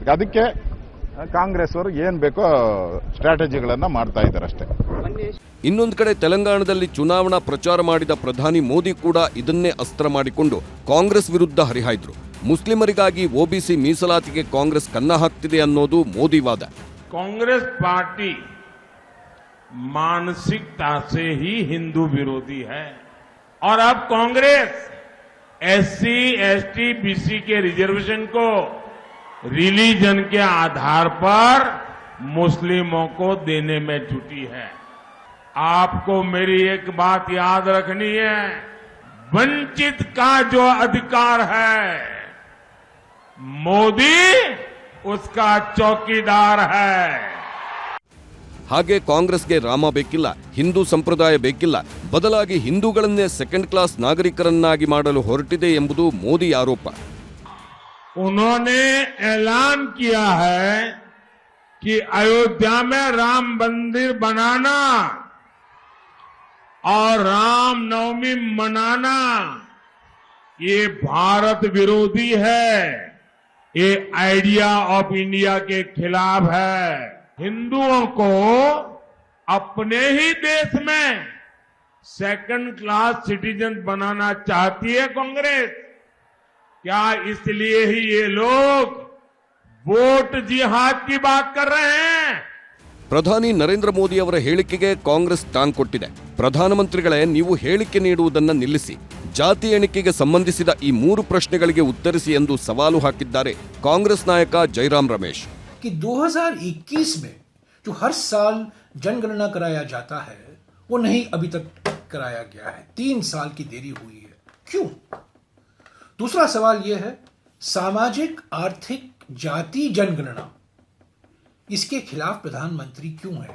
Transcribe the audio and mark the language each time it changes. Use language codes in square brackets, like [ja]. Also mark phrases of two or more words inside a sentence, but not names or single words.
[kn] ಅದಕ್ಕೆ ಕಾಂಗ್ರೆಸ್ ಅವರು ಏನು ಬೇಕೋ ಸ್ಟ್ರಾಟಜಿಗಳನ್ನು ಮಾಡ್ತಾ ಇದ್ದಾರೆ ಅಷ್ಟೇ. ಇನ್ನೊಂದು ಕಡೆ ತೆಲಂಗಾಣದಲ್ಲಿ ಚುನಾವಣಾ ಪ್ರಚಾರ ಮಾಡಿದ ಪ್ರಧಾನಿ ಮೋದಿ ಕೂಡ ಇದನ್ನೇ ಅಸ್ತ್ರ ಮಾಡಿಕೊಂಡು ಕಾಂಗ್ರೆಸ್ ವಿರುದ್ಧ ಹರಿಹಾಯ್ದ್ರು. ಮುಸ್ಲಿಮರಿಗಾಗಿ ಒಬಿಸಿ ಮೀಸಲಾತಿಗೆ ಕಾಂಗ್ರೆಸ್ ಕನ್ನ ಹಾಕ್ತಿದೆ ಅನ್ನೋದು ಮೋದಿ ವಾದ. [hi] कांग्रेस पार्टी मानसिकता से ही हिंदू विरोधी है और अब कांग्रेस एससी, एसटी, बीसी के रिजर्वेशन को रिलीजन के आधार पर मुस्लिमों को देने में जुटी है. आपको मेरी एक बात याद रखनी है, वंचित का जो अधिकार है मोदी उसका चौकीदार है. [kn] ಹಾಗೆ ಕಾಂಗ್ರೆಸ್ಗೆ ರಾಮ ಬೇಕಿಲ್ಲ, ಹಿಂದೂ ಸಂಪ್ರದಾಯ ಬೇಕಿಲ್ಲ, ಬದಲಾಗಿ ಹಿಂದೂಗಳನ್ನೇ [en] second class [kn] ನಾಗರಿಕರನ್ನಾಗಿ ಮಾಡಲು ಹೊರಟಿದೆ ಎಂಬುದು ಮೋದಿ ಆರೋಪ. [hi] उन्होंने ऐलान किया है कि अयोध्या में राम मंदिर बनाना और राम नवमी मनाना ये भारत विरोधी है, ये [en] idea of India [hi] के खिलाफ है. हिंदुओं को अपने ही देश में [en] second class citizen [hi] बनाना चाहती है कांग्रेस. क्या इसलिए ही ये लोग वोट जिहाद की बात कर रहे हैं? [kn] ಪ್ರಧಾನಿ ನರೇಂದ್ರ ಮೋದಿ ಅವರ ಹೇಳಿಕೆಗೆ ಕಾಂಗ್ರೆಸ್ ಟಾಂಗ್ ಕೊಟ್ಟಿದೆ. ಪ್ರಧಾನಮಂತ್ರಿಗಳೇ, ನೀವು ಹೇಳಿಕೆ ನೀಡುವುದನ್ನು ನಿಲ್ಲಿಸಿ, ಜಾತಿ ಎಣಿಕೆಗೆ ಸಂಬಂಧಿಸಿದ ಈ 3 ಪ್ರಶ್ನೆಗಳಿಗೆ ಉತ್ತರಿಸಿ ಎಂದು ಸವಾಲು ಹಾಕಿದ್ದಾರೆ ಕಾಂಗ್ರೆಸ್ ನಾಯಕ ಜೈರಾಮ್ ರಮೇಶ್. [hi] कि 2021 में जो हर साल जनगणना कराया जाता है वो नहीं अभी तक कराया गया है. 3 साल की देरी हुई है, क्यों? दूसरा सवाल यह है, सामाजिक आर्थिक जाति जनगणना इसके खिलाफ प्रधानमंत्री क्यों है?